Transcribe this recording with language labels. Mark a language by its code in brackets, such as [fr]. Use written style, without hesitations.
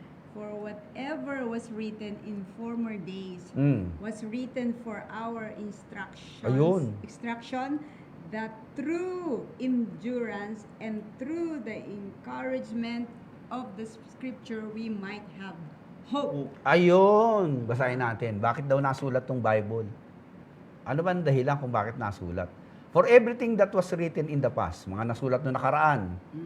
[en] For whatever was written in former days was written for our instruction, that through endurance and through the encouragement of the scripture we might have hope. [tl] Ayun. Basahin natin. Bakit daw nasulat tong Bible? Ano ba ang dahilan kung bakit nasulat? [en] For everything that was written in the past, [tl] mga nasulat noong nakaraan.